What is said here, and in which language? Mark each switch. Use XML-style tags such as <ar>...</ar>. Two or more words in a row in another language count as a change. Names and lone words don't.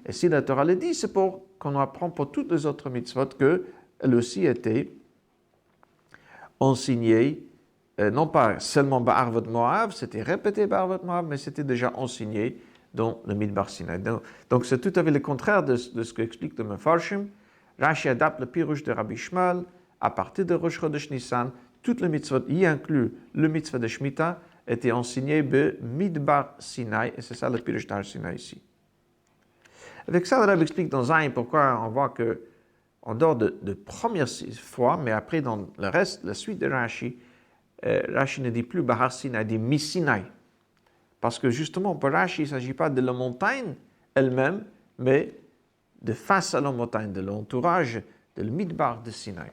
<fr>Et si la Torah le dit, c'est pour qu'on apprend pour toutes les autres mitzvot qu'elles aussi étaient enseignées, non pas seulement Ba'arvot Moav, c'était répété Ba'arvot Moav, mais c'était déjà enseigné dans le Midbar Sinai. Donc c'est tout à fait le contraire de ce qu'explique le Mefarshim. Rashi adapte le pirush de Rabbi Shmuel à partir de Rosh Chodesh Nissan. Toutes les mitzvot, y inclut le mitzvah de Shemitah, étaient enseignées be Midbar Sinai, et c'est ça le pirush d'Har Sinai ici. Avec ça, le Rabbi explique dans Zayin pourquoi on voit que, en dehors de première fois, mais après dans le reste, la suite de Rashi, Rashi ne dit plus Bahar Sinai, il dit Misinai. Parce que justement, pour Rashi, il ne s'agit pas de la montagne elle-même, mais de face à la montagne, de l'entourage, de le Midbar de Sinai.</fr>